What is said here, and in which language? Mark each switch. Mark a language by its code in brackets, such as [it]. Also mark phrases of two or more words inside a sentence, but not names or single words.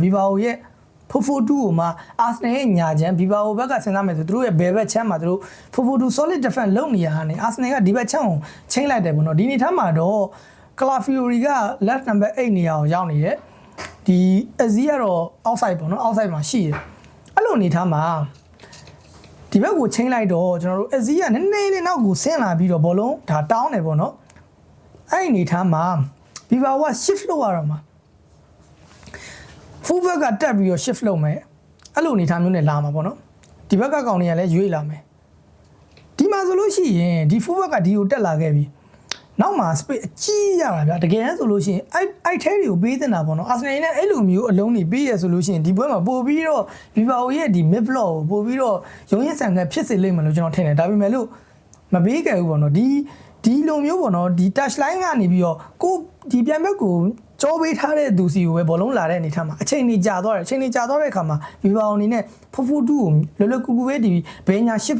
[my] Bibao ရဲ့442ကိုမှ Arsenal ရဲ့ညာချမ်း Bibao ဘက်ကစဉ်းစားမယ်ဆိုသူတို့ရဲ့ဘယ်ဘက်ချမ်းမှာသူတို့442 [en] solid defense [my] လုပ်နေရတာနဲ့ Arsenal ကဒီဘက်ချမ်းကိုချိန်လိုက်တယ်ပေါ့နော်ဒီအနေထားမှာတော့ Calafiori က [en] left number 8 [my] နေရာကိုရောက်နေတယ်ဒီ Aziz ကတော့ outside ပေါ့နော် outside မှာရှိတယ်အဲ့လိုအနေထားမှာဒီဘက်ကိုချိန်လိုက်တော့ကျွန်တော်တို့ Aziz ကနည်းနည်းလေးနောက်ကိုဆင်းလာပြီးတော့ဘောလုံးဒါတောင်းတယ်ပေါ့နော်အဲ့ဒီအနေထားမှာ Viva က shift လုပ်ရတော့မှာ [en] full back [my] ကတက်ပြီးတော့ shift လုပ်မယ်အဲ့လိုအနေထားမျိုးနဲ့လာမှာပေါ့နော်ဒီဘက်ကကောင်တွေကလည်းရွေးလာမယ်ဒီမှာဆိုလို့ရှိရင်ဒီ [en] full back [my] ကဒီကိုတက်လာခဲ့ပြီနောက်မှာ space အကြီးရတာဗျာတကယ်ဆိုလို့ရှိရင်အဲ့ထဲတွေကိုပေးတင်တာပေါ့နော်အာဆင်နယ်နဲ့အဲ့လိုမျိုးအလုံးတွေပေးရဆိုလို့ရှိရင်ဒီပွဲမှာပို့ပြီးတော့ Viva ရဲ့ဒီ [en] mid block [my] ကိုပို့ပြီးတော့ရုံးရဆန်ကဖြစ် စေလိမ့်မယ်လို့ကျွန်တော်ထင်တယ်ဒါပေမဲ့လို့မပေးခဲ့ဘူးပေါ့နော်ဒီလိုမျိုးပေါ့နော်ဒီ [en] touch line [my] ကနေပြီးတော့ကိုဒီပြန်ဘက်ကိုကြောပေးထားတဲ့သူစီကိုပဲဘောလုံးလာတဲ့အနေထားမှာအချိန်ကြီးကြာသွားတယ်အချိန်ကြီးကြာသွားတဲ့အခါမှာ Viva အနေနဲ့442ကိုလွယ်လွယ်ကူကူပဲဒီဘယ်ညာ shift